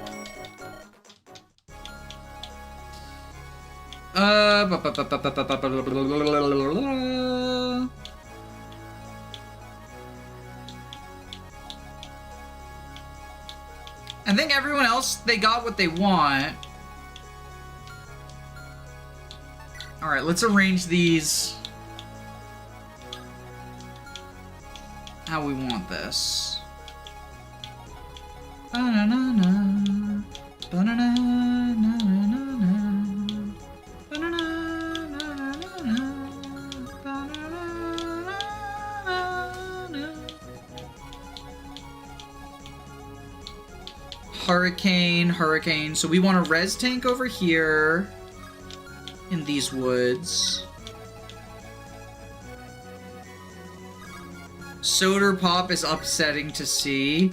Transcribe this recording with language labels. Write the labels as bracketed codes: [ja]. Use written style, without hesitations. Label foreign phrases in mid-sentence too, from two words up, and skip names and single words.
[en] I think everyone else, they got what they want. Alright, let's arrange these how we want this. Ba-na-na-na, ba-na-na-na-na-na, ba-na-na-na-na-na, ba-na-na-na-na-na. Hurricane. So we want a res tank over here in these woods. Soda Pop is upsetting to see.